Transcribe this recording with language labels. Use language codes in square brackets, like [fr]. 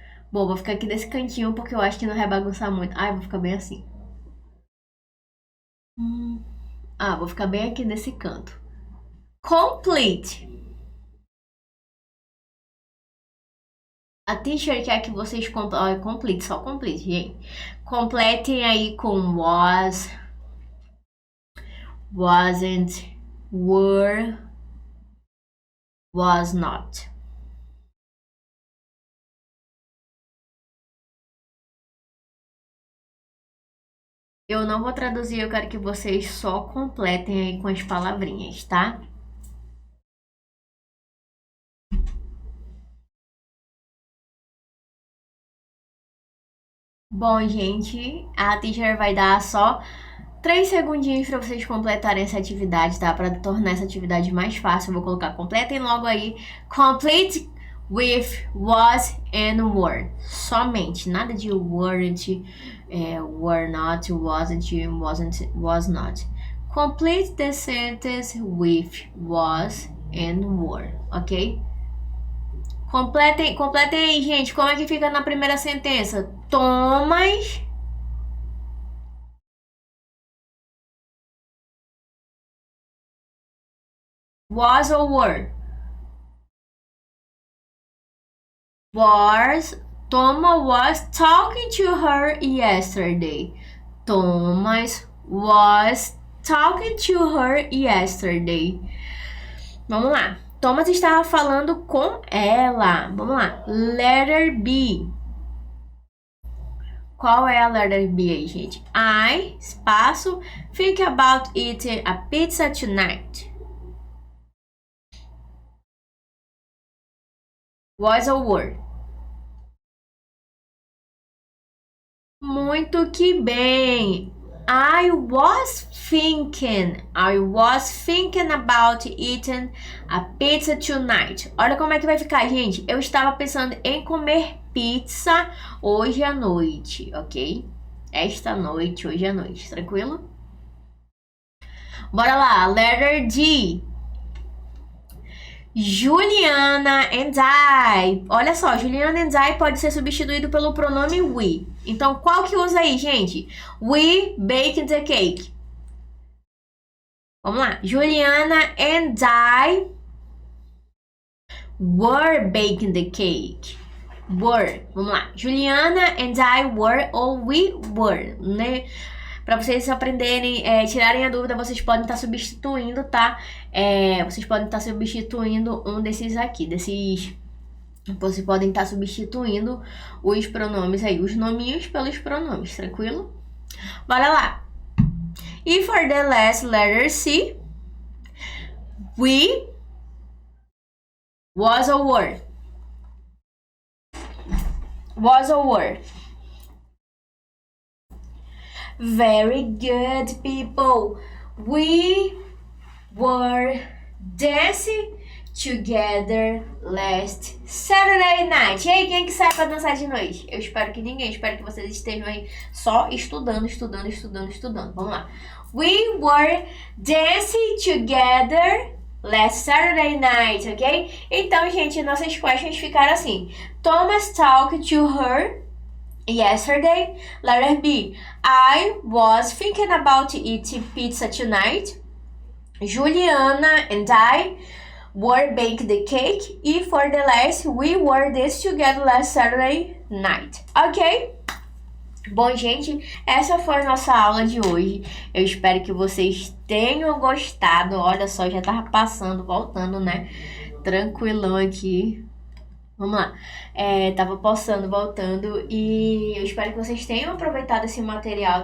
[pt] Bom, vou ficar aqui nesse cantinho porque eu acho que não vai bagunçar muito. Ai, vou ficar bem assim. Vou ficar bem aqui nesse canto. Complete. A teacher quer que vocês complete, só complete, gente. Completem aí com was, wasn't, were, was not. Eu não vou traduzir, eu quero que vocês só completem aí com as palavrinhas, tá? Bom, gente, a teacher vai dar só 3 segundinhos para vocês completarem essa atividade, tá? Para tornar essa atividade mais fácil, eu vou colocar completem logo aí. [en] Complete with was and were. [pt] Somente, nada de weren't, were not, wasn't, was not. [en] Complete the sentence with was and were, ok? [pt] Completem aí, gente. Como é que fica na primeira sentença? [en] Thomas was or were? Was. Thomas was talking to her yesterday. Thomas was talking to her yesterday. [pt] Vamos lá. Thomas estava falando com ela. Vamos lá. [en] Letter B. [pt] Qual é a letter B aí, gente? [en] I, espaço, think about eating a pizza tonight. Was or were? [pt] Muito que bem. [en] I was thinking about eating a pizza tonight. [pt] Olha como é que vai ficar, gente. Eu estava pensando em comer pizza hoje à noite, ok? Esta noite, hoje à noite, tranquilo? Bora lá, letter D. Juliana and I. Olha só, Juliana and I pode ser substituído pelo pronome we. Então, qual que usa aí, gente? [en] We baked the cake. [pt] Vamos lá. [en] Juliana and I were baking the cake. Were. [pt] Vamos lá. [en] Juliana and I were ou we were, né? [pt] Para vocês aprenderem, tirarem a dúvida, vocês podem estar substituindo, tá? Vocês podem estar substituindo um desses aqui, vocês podem estar substituindo os pronomes aí, os nominhos pelos pronomes, tranquilo? Bora lá! [en] E for the last letter C, we, was or were? Was or were? Very good, people. We were dancing together last Saturday night. [pt] E aí, quem que sai pra dançar de noite? Eu espero que ninguém. Espero que vocês estejam aí só estudando. Vamos lá. [en] We were dancing together last Saturday night, ok? [pt] Então, gente, nossas questions ficaram assim. [en] Thomas talked to her yesterday. Letter B. I was thinking about eating pizza tonight. Juliana and I were baking the cake. E for the last, we were this together last Saturday night. Ok? [pt] Bom, gente, essa foi a nossa aula de hoje. Eu espero que vocês tenham gostado. Olha só, já tava passando, voltando, né? Tranquilão aqui. Vamos lá. Tava postando, voltando, e eu espero que vocês tenham aproveitado esse material.